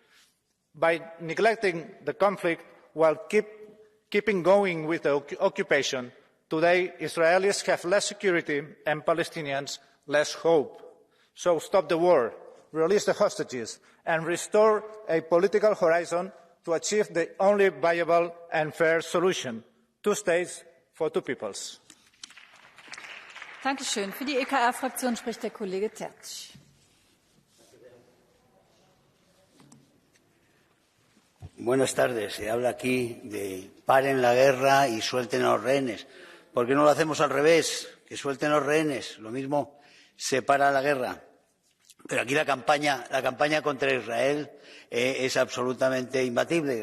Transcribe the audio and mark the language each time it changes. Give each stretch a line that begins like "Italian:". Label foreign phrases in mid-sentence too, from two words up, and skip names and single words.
English: By neglecting the conflict while keeping going with the occupation, today Israelis have less security and Palestinians less hope. So stop the war, release the hostages, and restore a political horizon to achieve the only viable and fair solution: 2 states for 2 peoples.
German: Dankeschön. Für die EKR-Fraktion spricht der Kollege Tertsch.
Spanish: Buenas tardes. Se habla aquí de paren la guerra y suelten a los rehenes. ¿Por qué no lo hacemos al revés? Que suelten los rehenes. Lo mismo se para la guerra. Pero aquí la campaña contra Israel es absolutamente imbatible.